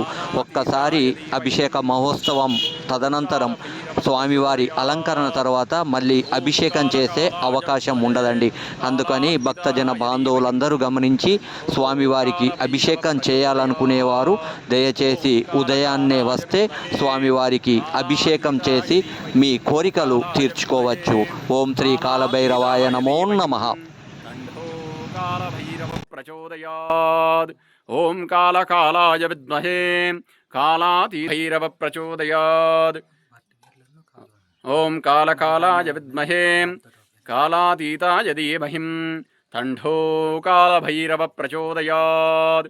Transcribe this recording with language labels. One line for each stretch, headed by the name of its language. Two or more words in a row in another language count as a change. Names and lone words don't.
Telugu: ఒక్కసారి అభిషేక మహోత్సవం తదనంతరం స్వామివారి అలంకరణ తర్వాత మళ్ళీ అభిషేకం చేసే అవకాశం ఉండదండి. అందుకని భక్తజన బాంధవులందరూ గమనించి స్వామివారికి అభిషేకం చేయాలనుకునేవారు దయచేసి ఉదయాన్నే వస్తే స్వామివారికి అభిషేకం చేసి మీ కోరికలు తీర్చుకోవచ్చు.
Sanskrit: ఓం శ్రీ కాలభైరవాయ నమో నమః. कालभैरव प्रचोदयात्। ओम कालकालाय विद्महे कालातीभैरव प्रचोदयात्। ओम कालकालाय विद्महे कालातीताय धीमहि तन्नो कालभैरव प्रचोदयात्।